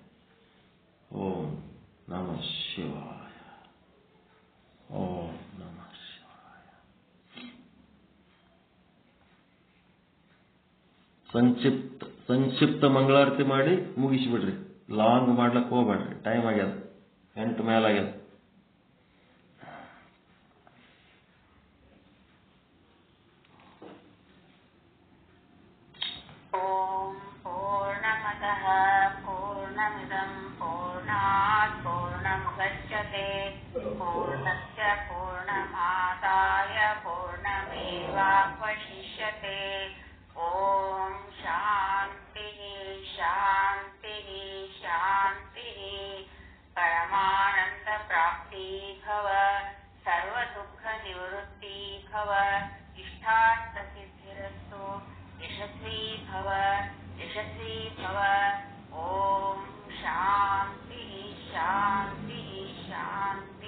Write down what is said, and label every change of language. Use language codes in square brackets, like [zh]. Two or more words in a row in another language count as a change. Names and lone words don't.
[sa] ಓಂ ನಮಃ ಶಿವಾಯ. ಓಂ ನಮಃ ಶಿವಾಯ. [kn] ಸಂಕ್ಷಿಪ್ತ ಮಂಗಳಾರತಿ ಮಾಡಿ ಮುಗಿಸಿಬಿಡ್ರಿ. ಲಾಂಗ್ ಮಾಡ್ಲಕ್ಕೆ ಹೋಗ್ಬೇಡ್ರಿ, ಟೈಮ್ ಆಗ್ಯದ, 8 ಮೇಲಾಗ್ಯದ. [sa] ಓಂ ಪೂರ್ಣಮದಃ ಪೂರ್ಣಮಿದಂ ಪೂರ್ಣಾತ್ ಪೂರ್ಣಮುದಚ್ಯತೆ ಪೂರ್ಣಸ್ಯ ಪೂರ್ಣಮಾದಾಯ ಪೂರ್ಣಮೇವಾವಶಿಷ್ಯತೆ. ಓಂ ಶಾಂತಿ ಶಾಂತಿ ಶಾಂತಿ. ಪರಮಾನಂದ ಪ್ರಾಪ್ತಿ ಭವ, ಸರ್ವ ದುಃಖ ನಿವೃತ್ತಿ ಭವ, ಇಷ್ಟಾರ್ಥ ಸಿದ್ಧಿರಸ್ತು, ಯಶಸ್ವಿ ಭವ, ಯಶಸ್ವಿ ಭವ. ಓಂ ಶಾಂತಿ ಶಾಂತಿ ಶಾಂತಿ.